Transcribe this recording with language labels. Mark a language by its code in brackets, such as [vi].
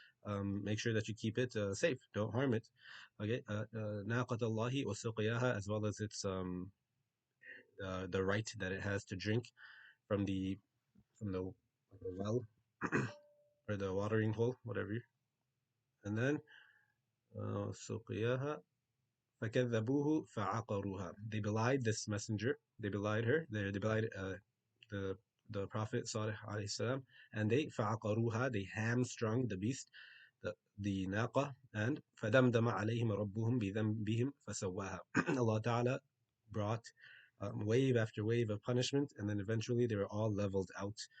[en] Make sure that you keep it safe. Don't harm it. Okay, [ar] نَاقَةَ اللَّهِ وَسُقْيَاهَا, [en] as well as its the right that it has to drink from the well or the watering hole, whatever. And then [ar] سقياها فكذبوه فعقروها. [en] They belied this messenger. They belied her. They belied the the Prophet Salih alayhi salam, and they فعقروها. They hamstrung the beast, the naqa, and [ar] فدمدم عليهم ربهم بذنبهم فسواها. [en] Allah Ta'ala brought wave after wave of punishment, and then eventually they were all leveled out.